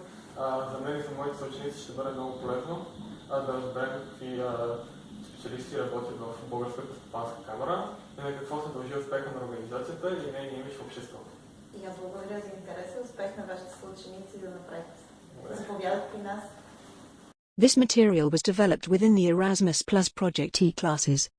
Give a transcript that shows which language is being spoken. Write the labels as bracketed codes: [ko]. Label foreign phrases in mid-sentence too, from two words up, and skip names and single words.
[bg] За мен и за моите съученици ще бъде много полезно да разберем какви специалисти работят в Българската стопанска камара и на какво се дължи успеха на организацията и нейния имидж в обществото. И аз благодаря за интереса, успех на вашите съученици да напред. Заповядат при нас. [en] This material was developed within the Erasmus Plus Project E-classes.